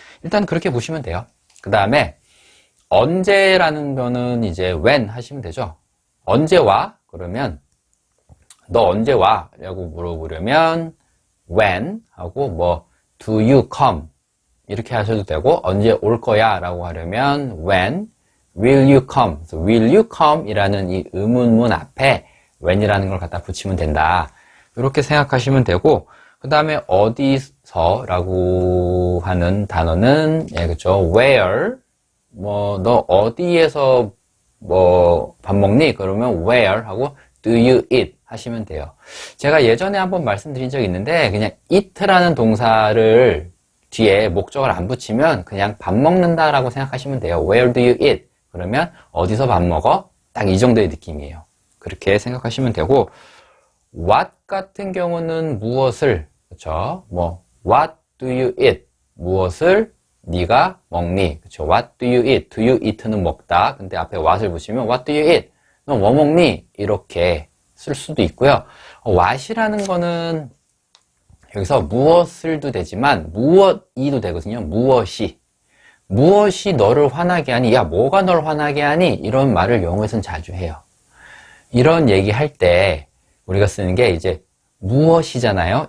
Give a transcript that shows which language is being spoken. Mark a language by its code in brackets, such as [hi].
[ko] 일단 그렇게 보시면 돼요. 그 다음에 언제라는 거는 이제 when 하시면 되죠. 언제 와? 그러면 너 언제 와? 라고 물어보려면 when 하고 뭐 [en] do you come? [ko] 이렇게 하셔도 되고 언제 올 거야? 라고 하려면 [en] when will you come? will you come? [ko] 이라는 이 의문문 앞에 when이라는 걸 갖다 붙이면 된다. 이렇게 생각하시면 되고 그 다음에 어디서 라고 하는 단어는 그렇죠. where 뭐 너 어디에서 뭐 밥 먹니? 그러면 where 하고 [en] do you eat [ko] 하시면 돼요. 제가 예전에 한번 말씀드린 적이 있는데 그냥 eat라는 동사를 뒤에 목적을 안 붙이면 그냥 밥 먹는다 라고 생각하시면 돼요. [en] where do you eat? [ko] 그러면 어디서 밥 먹어? 딱 이 정도의 느낌이에요. 그렇게 생각하시면 되고 what 같은 경우는 무엇을 그렇죠? [en] 뭐 what do you eat? [ko] 무엇을 네가 먹니? 그렇죠? [en] what do you eat? [ko] do you eat는 먹다. 근데 앞에 what을 붙이면 [en] what do you eat? [ko] 너 뭐 먹니? 이렇게 쓸 수도 있고요. what이라는 거는 여기서 무엇을도 되지만 무엇이도 되거든요. 무엇이 너를 화나게 하니? 야, 뭐가 널 화나게 하니? 이런 말을 영어에서는 자주 해요. 이런 얘기 할 때 우리가 쓰는 게 이제 무엇이잖아요.